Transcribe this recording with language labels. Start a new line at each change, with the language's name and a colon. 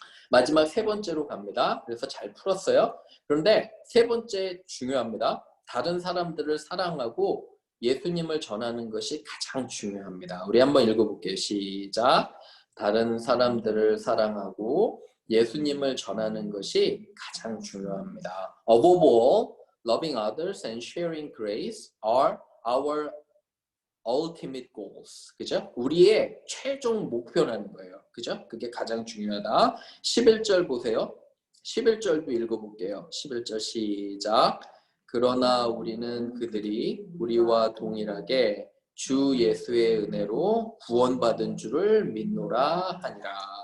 Korean: 마지막 세 번째로 갑니다. 그래서 잘 풀었어요. 그런데 세 번째 중요합니다. 다른 사람들을 사랑하고 예수님을 전하는 것이 가장 중요합니다. 우리 한번 읽어볼게요. 시작. 다른 사람들을 사랑하고 예수님을 전하는 것이 가장 중요합니다.
English: Above all, loving others and sharing grace are our ultimate goals.
Korean: 그죠? 우리의 최종 목표라는 거예요. 그죠? 그게 가장 중요하다. 11절 보세요. 11절도 읽어볼게요. 11절 시작. 그러나 우리는 그들이 우리와 동일하게 주 예수의 은혜로 구원받은 줄을 믿노라 하니라.